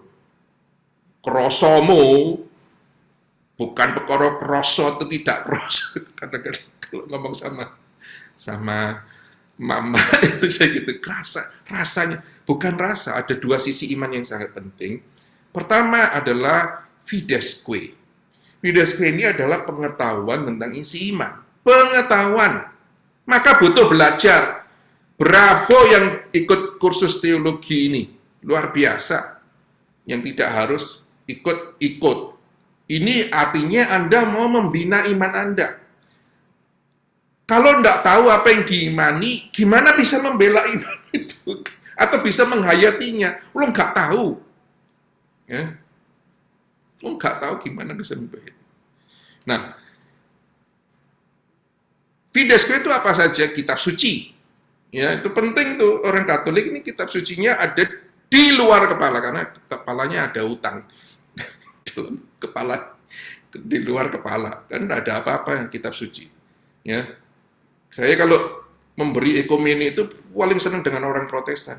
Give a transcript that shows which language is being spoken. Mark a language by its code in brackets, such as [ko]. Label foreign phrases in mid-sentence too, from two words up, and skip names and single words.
[id] Krosomu, bukan perkara kroso atau tidak kroso. Kadang-kadang kalau ngomong sama mama itu saya gitu, rasanya bukan rasa. Ada dua sisi iman yang sangat penting. Pertama adalah [la] fides quae. Fides quae [id] ini adalah pengetahuan tentang isi iman. Pengetahuan. Maka butuh belajar. Bravo yang ikut kursus teologi ini. Luar biasa. Yang tidak harus ikut. Ini artinya Anda mau membina iman Anda. Kalau enggak tahu apa yang diimani, gimana bisa membela iman itu? Atau bisa menghayatinya? Lo enggak tahu. Ya. Lo enggak tahu gimana bisa membela. Nah, [la] fides quae [id] itu apa saja? Kitab suci. Ya, itu penting tuh, orang Katolik ini kitab sucinya ada di luar kepala, karena kepalanya ada utang. Dalam kepala, di luar kepala. Kan enggak ada apa-apa yang kitab suci. Ya. Saya kalau memberi ekumene itu paling senang dengan orang Protestan.